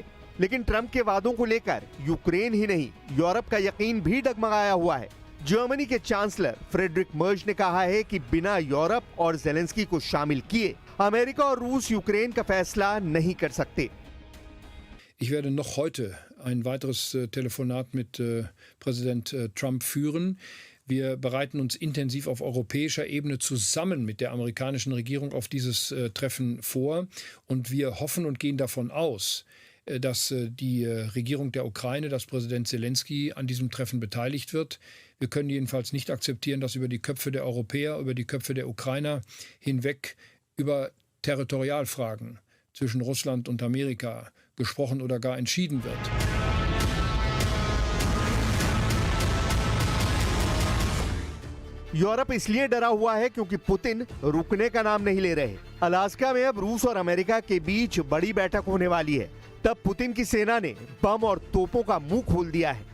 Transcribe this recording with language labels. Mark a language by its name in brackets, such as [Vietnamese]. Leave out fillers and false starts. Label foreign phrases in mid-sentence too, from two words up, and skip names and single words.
[Hindi] लेकिन ट्रंप के वादों को लेकर यूक्रेन ही नहीं, यूरोप का यकीन भी डगमगाया हुआ है। जर्मनी के चांसलर फ्रेडरिक मर्ज ने कहा है कि बिना यूरोप और जेलेंस्की को शामिल किए अमेरिका और रूस यूक्रेन का फैसला नहीं कर सकते। [German] Ich werde noch heute ein weiteres Telefonat mit Präsident Trump führen. Wir bereiten uns intensiv auf europäischer Ebene zusammen mit der amerikanischen Regierung auf dieses Treffen vor. Und wir hoffen und gehen davon aus, dass die Regierung der Ukraine, dass Präsident Zelensky an diesem Treffen beteiligt wird. Wir können jedenfalls nicht akzeptieren, dass über die Köpfe der Europäer, über die Köpfe der Ukrainer hinweg über Territorialfragen zwischen Russland und Amerika gesprochen oder gar entschieden wird. [Hindi] यूरोप इसलिए डरा हुआ है क्योंकि पुतिन रुकने का नाम नहीं ले रहे। अलास्का में अब रूस और अमेरिका के बीच बड़ी बैठक होने वाली है। तब पुतिन की सेना ने बम और तोपों का मुंह खोल दिया है।